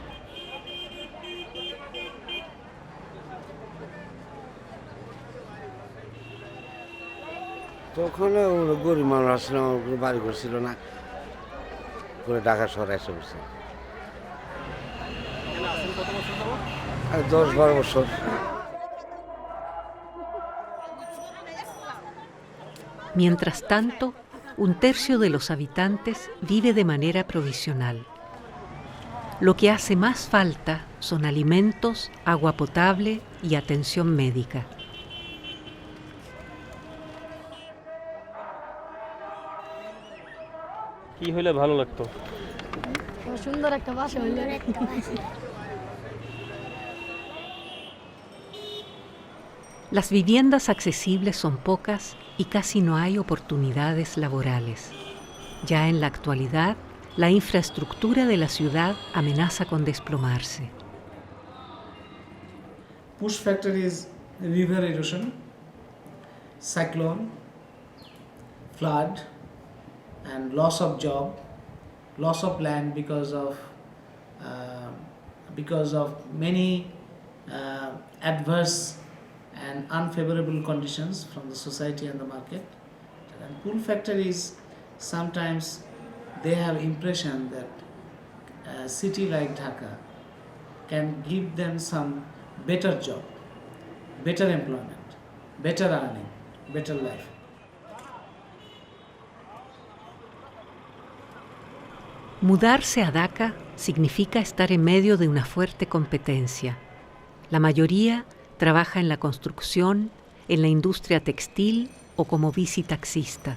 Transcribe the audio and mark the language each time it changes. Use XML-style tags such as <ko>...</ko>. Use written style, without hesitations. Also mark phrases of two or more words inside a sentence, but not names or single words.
<bn>তখন গরিব মানুষ আসলে আমার বাড়ি ঘর ছিল না করে ঢাকা শহরে এসে বসে 10-12 বছর।</bn> <es>Mientras tanto, un tercio de los habitantes vive de manera provisional. Lo que hace más falta son alimentos, agua potable y atención médica.</es> <bn>কি হইলে ভালো লাগতো? সুন্দর একটা বাসা হইলে।</bn> <es>Las viviendas accesibles son pocas y casi no hay oportunidades laborales. Ya en la actualidad, la infraestructura de la ciudad amenaza con desplomarse.</es> <en>Push factor is river erosion, cyclone, flood, and loss of job, loss of land because of many adverse and unfavorable conditions from the society and the market. And pull factor is sometimes they have impression that a city like Dhaka can give them some better job, better employment, better earning, better life.</en> <es>Mudarse a Dhaka significa estar en medio de una fuerte competencia. La mayoría trabaja en la construcción, en la industria textil o como bicitaxista.</es>